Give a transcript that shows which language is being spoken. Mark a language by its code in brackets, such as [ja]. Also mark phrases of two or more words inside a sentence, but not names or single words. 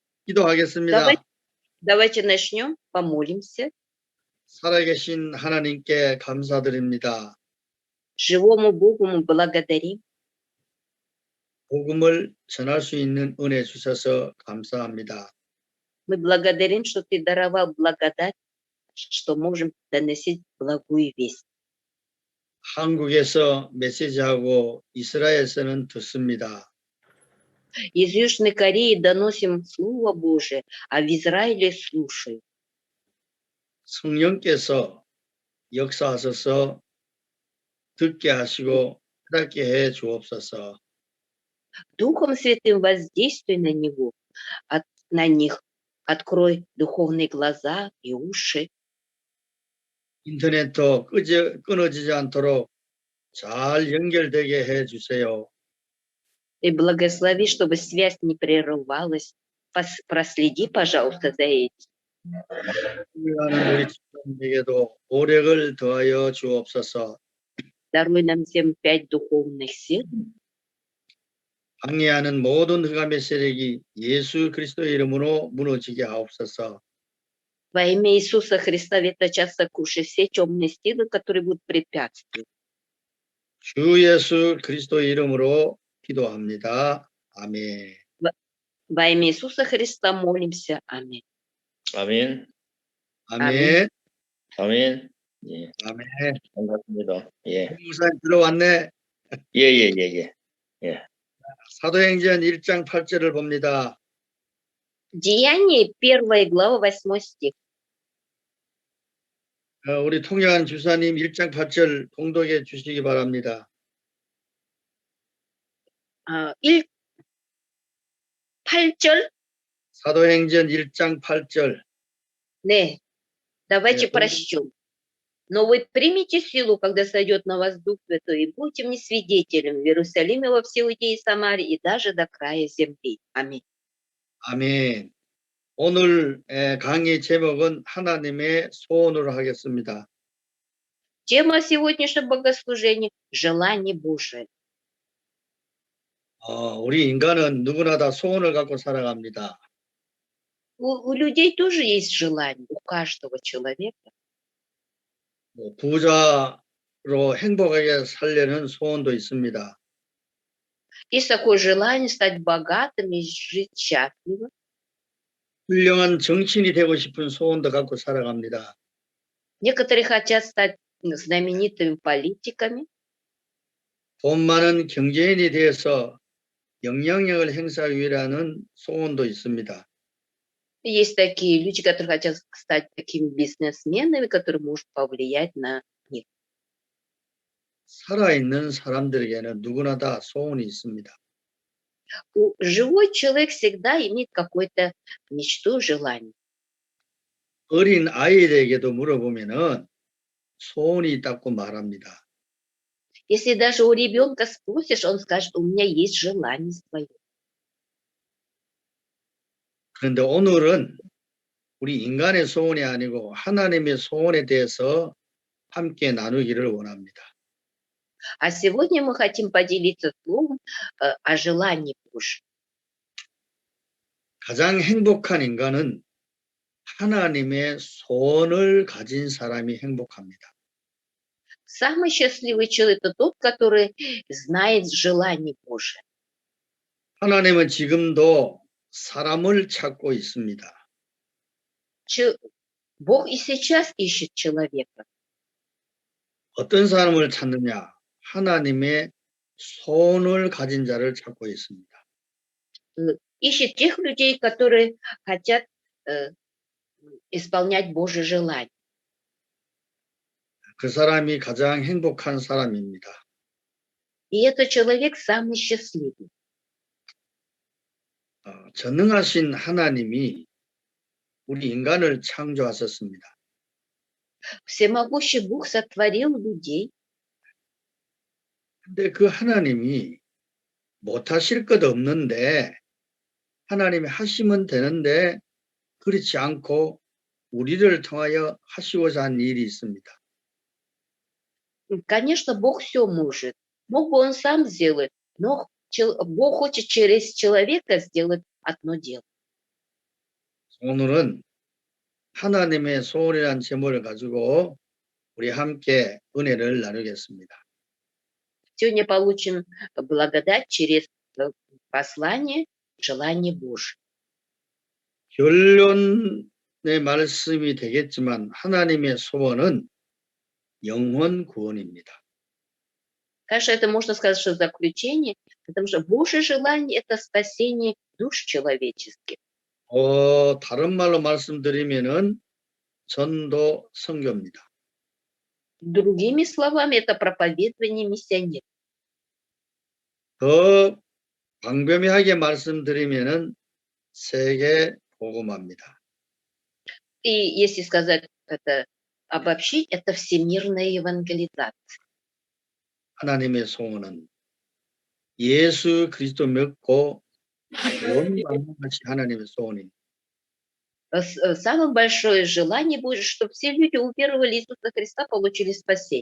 [ko] 기도하겠습니다. [ru] Давайте начнем, помолимся. [ko] 살아계신 하나님께 감사드립니다. [ru] Живому Богу мы благодарим. [ko] 복음을 전할 수 있는 은혜 주셔서 감사합니다. [ru] Мы благодарим, что Ты даровал благодать, что можем доносить благую весть. [ko] 한국에서 메시지하고 이스라엘에서는 듣습니다. [ru] Из Южной Кореи доносим Слово Божие, а в Израиле слушают. [ko] 성령께서 역사하셔서 듣게 하시고 깨닫게 해 주옵소서. [ru] Духом Святым воздействуй на них, открой духовные глаза и уши. [ko] 인터넷도 끊어지지 않도록 잘 연결되게 해 주세요. [ru] И благослови, чтобы связь не прерывалась. Проследи, пожалуйста, за этим. [ko] 우리하는 우리 주님에게도 오력을 더하여 주옵소서. [ru] Даруй нам всем 5 духовных сил. [ko] 방해하는 모든 흑암의 세력이 예수 그리스도의 이름으로 무너지게 하옵소서. [ru] Во имя Иисуса Христа веточат сокруши все темные силы, которые будут препятствовать. [ko] 주 예수 그리스도의 이름으로 기도합니다. 아멘. [ru] Во имя Иисуса Христа молимся. Аминь. [ko] 아멘. 아멘. 아멘. 예. 아멘. 반갑습니다. 예. 목사님 들어왔네. 예. 사도행전 1장 8절을 봅니다. Деяние 1 глава 8 стих. 우리 통역한 주사님 1장 8절 봉독해 주시기 바랍니다. 8절? 사도행전 1장 8절. 네. Давайте 네, [ru] прочтем. Но вы примите силу, когда сойдет на вас Дух Святой, и будете мне свидетелями в Иерусалиме, во всей Иудее и Самарии, и даже до края земли. Аминь. [ko] 아멘. 오늘 강의 제목은 하나님의 소원으로 하겠습니다. [ru] Тема сегодняшнего богослужения – желание Божие. [ko] 우리 인간은 누구나 다 소원을 갖고 살아갑니다. [ru] У людей тоже есть желание, у каждого человека. [ko] 부자로 행복하게 살려는 소원도 있습니다. [ru] Есть такое желание стать богатым и жить счастливо. [ko] 훌륭한 정치인이 되고 싶은 소원도 갖고 살아갑니다. [ru] Некоторые хотят стать знаменитыми политиками. [ko] 돈 많은 경제인이 되어서 영향력을 행사하기 위한 소원도 있습니다. [ru] Есть такие люди, которые хотят стать такими бизнесменами, которые могут повлиять на них. [ko] 살아있는 사람들에게는 누구나 다 소원이 있습니다. [ru] Живой человек всегда имеет какую-то мечту, желание. [ko] 어린 아이들에게도 물어보면은 소원이 있다고 말합니다. [ru] Если даже у ребенка спросишь, он скажет, у меня есть желание свое. [ko] 그런데 오늘은 우리 인간의 소원이 아니고 하나님의 소원에 대해서 함께 나누기를 원합니다. [ru] А сегодня мы хотим поделиться словом о желании Божьем. [ko] 가장 행복한 인간은 하나님의 소원을 가진 사람이 행복합니다. [ru] Самый счастливый человек – это тот, который знает желание Божие. [ko] 하나님은 지금도 사람을 찾고 있습니다. [ru] Бог и сейчас ищет человека. [ko] 어떤 사람을 찾느냐? 하나님의 소원을 가진 자를 찾고 있습니다. [ru] Ищет тех людей, которые хотят исполнять Божье желание. [ko] 그 사람이 가장 행복한 사람입니다. [ru] И этот человек самый счастливый. [ko] 전능하신 하나님이 우리 인간을 창조하셨습니다. [ru] Всемогущий Бог сотворил людей. [ko] 근데 그 하나님이 못하실 것 없는데 하나님이 하시면 되는데 그렇지 않고 우리를 통하여 하시고자 한 일이 있습니다. [ru] Конечно, Бог все может. Мог бы Он сам сделать, но Бог хочет через человека сделать одно дело. [ko] 오늘은 하나님의 소원이라는 제목을 가지고 우리 함께 은혜를 나누겠습니다. [ru] Сегодня получим благодать через послание «Желание Божие». [ko] 결론의 말씀이 되겠지만 하나님의 소원은 영혼 구원입니다. [ru] Конечно, это можно сказать, что заключение, потому что Божье желание – это спасение душ человеческих. [ko] 다른 말로 말씀드리면은 전도 선교입니다. [ru] Другими словами, это проповедование миссионеров. [ko] 더 광범위하게 말씀드리면은 세계 복음화입니다. [ru] И если сказать это, обобщить, это всемирная евангелизация. [ko] 하나님의 소원은 예수 그리스도 믿고 구원받는 것이 하나님의 소원입니다. [ru] Самое большое желание Божье, чтобы все люди уверовали в Иисуса Христа, получили спасение.